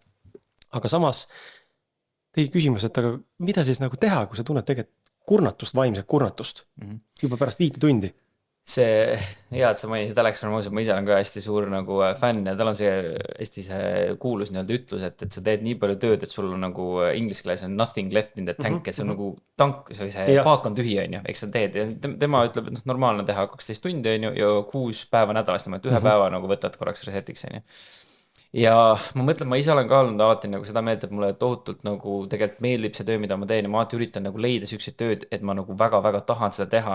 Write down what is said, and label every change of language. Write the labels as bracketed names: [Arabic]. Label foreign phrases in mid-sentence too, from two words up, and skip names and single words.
[Estonian] Aga samas tegi küsimus, et aga mida siis nagu teha, kui sa tunned tegelikult kurnatust, vaimset kurnatust juba pärast 5 tundi? See, hea, et sa mainisid Alex Hormozid, ma ise olen ka hästi suur nagu fänn ja tal on see hästi see kuulus nii-öelda ütlus, et sa teed nii palju tööd, et sul on nagu inglise keeles on [English] nothing left in the tank, [Estonian] et see on nagu tank, see paak on tühi, on ju, eks sa teed ja tema ütleb, et normaalne teha 12 tundi, on ju, ja 6 päeva nädalast, et ühe päeva nagu võtad korraks resetiks, on ju. Ja ma mõtlen, ma ise olen ka olnud alati nagu seda meelt, et mulle tohutult nagu tegelikult meeldib see töö, mida ma teen ja ma alati üritan nagu leida siukseid tööd, et ma nagu väga-väga tahan seda teha.